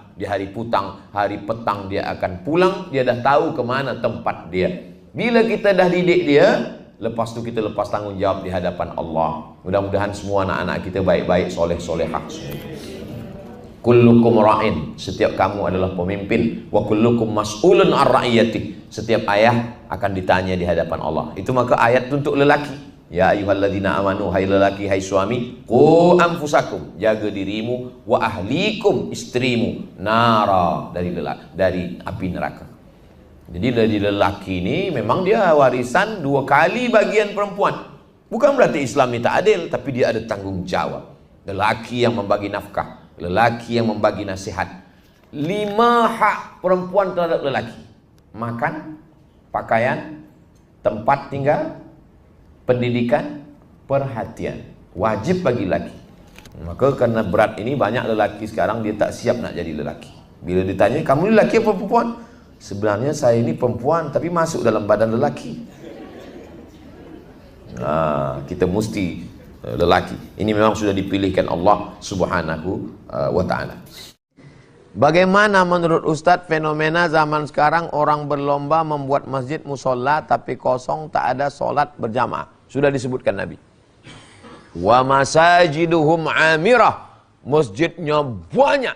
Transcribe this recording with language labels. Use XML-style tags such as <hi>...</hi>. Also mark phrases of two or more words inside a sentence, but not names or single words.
<ms>Di hari petang dia akan pulang, dia dah tahu ke mana tempat dia. Bila kita dah didik dia, lepas tu kita lepas tanggungjawab di hadapan Allah. Mudah-mudahan semua anak-anak kita baik-baik, soleh-solehah semua.</ms> <ar>كلكم راع,</ar> <ms>setiap kamu adalah pemimpin.</ms> <ar>وكلكم مسؤول الرعية,</ar> <ms>setiap ayah akan ditanya di hadapan Allah. Itu maka ayat untuk lelaki.</ms> <ar>يا أيها الذين آمنوا,</ar> <ms>hai lelaki, hai suami,</ms> <ar>قوا أنفسكم,</ar> <ms>jaga dirimu,</ms> <ar>وأهليكم,</ar> <ms>istrimu, nara, dari api neraka. Jadi dari lelaki ini memang dia warisan 2 kali bagian perempuan. Bukan berarti Islam ini tak adil, tapi dia ada tanggung jawab. Lelaki yang membagi nafkah, lelaki yang membagi nasihat. 5 hak perempuan terhadap lelaki: makan, pakaian, tempat tinggal, pendidikan, perhatian. Wajib bagi lelaki. Maka karena berat ini, banyak lelaki sekarang dia tak siap nak jadi lelaki. Bila ditanya, kamu lelaki apa perempuan? Sebenarnya saya ini perempuan tapi masuk dalam badan lelaki. Kita mesti lelaki. Ini memang sudah dipilihkan Allah</ms> <ar>سبحانه وتعالى.</ar> <ms>Bagaimana menurut Ustadz fenomena zaman sekarang orang berlomba membuat masjid musola tapi kosong, tak ada solat berjamaah? Sudah disebutkan Nabi.</ms> <ar>ومساجدهم عامرة, masjidnya banyak.</ar>